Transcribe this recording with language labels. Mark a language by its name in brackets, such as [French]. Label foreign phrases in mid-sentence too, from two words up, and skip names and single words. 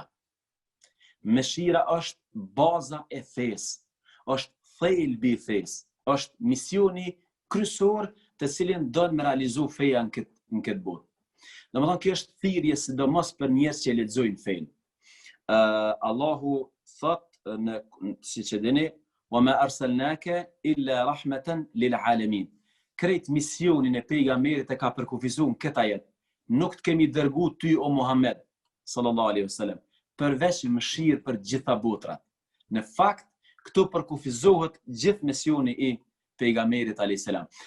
[Albanian] Mëshira është baza e fesë, është thelbi i fesë, është misioni kryesor të cilin do të realizu feja në këtë botë. Domethënë kjo është thirrje sidomos për njerëz që lexojnë fenë. Allahu thot siç e dini, [Arabic] "وما أرسلناك إلا رحمة للعالمين." [Albanian] Krejt misionin e pejgamberit e ka përkufizuar këtë ajet. Nuk të kemi dërguar ty o Muhammed [Arabic] صلى الله عليه وسلم, [Albanian] përveç mëshirë për gjitha botrat. Në fakt, këtu përkufizohet gjithë misioni i pejgamberit [Arabic] عليه السلام.